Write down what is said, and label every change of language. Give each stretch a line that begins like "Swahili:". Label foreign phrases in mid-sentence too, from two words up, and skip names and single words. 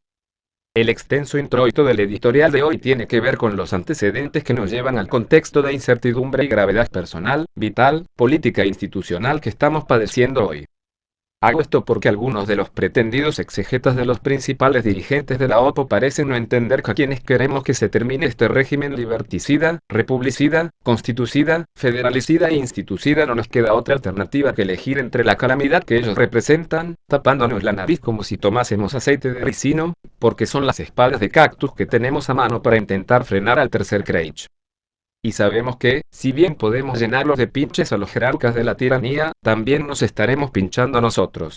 Spanish: El extenso introito del editorial de hoy tiene que ver con los antecedentes que nos llevan al contexto de incertidumbre y gravedad personal, vital, política e institucional que estamos padeciendo hoy. Hago esto porque algunos de los pretendidos exegetas de los principales dirigentes de la OPO parecen no entender que a quienes queremos que se termine este régimen liberticida, republicida, constitucida, federalicida e institucida no nos queda otra alternativa que elegir entre la calamidad que ellos representan, tapándonos la nariz como si tomásemos aceite de ricino, porque son las espadas de cactus que tenemos a mano para intentar frenar al tercer Reich. Y sabemos que, si bien podemos llenarlos de pinches a los jerarcas de la tiranía, también nos estaremos pinchando a nosotros.